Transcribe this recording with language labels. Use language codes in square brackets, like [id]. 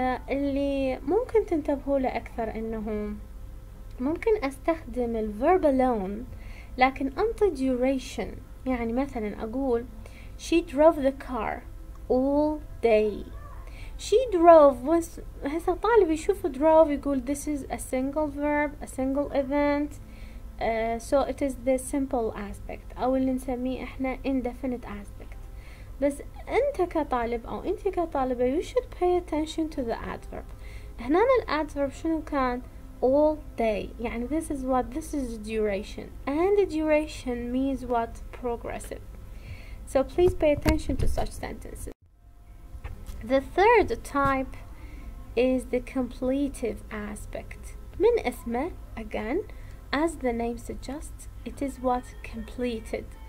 [ar] اللي ممكن تنتبهوا له أكثر إنه ممكن أستخدم الverb alone لكن أنطي duration. يعني مثلا أقول [en] she drove the car all day. She drove was [ar] هسه طالب يشوف [en] drove يقول this is a single verb, a single event. So it is the simple aspect [ar] أو اللي نسميه إحنا [en] indefinite aspect. [ar] بس أنت كطالب أو أنت كطالبة [en] you should pay attention to the adverb. [ar] هنا الadverb شنو كان؟ [en] all day. يعني this is duration, and the duration means what? Progressive. So please pay attention to such sentences. The third type is the completive aspect. [ar] من اسمه, [en] again, as the name suggests, it is what? Completed.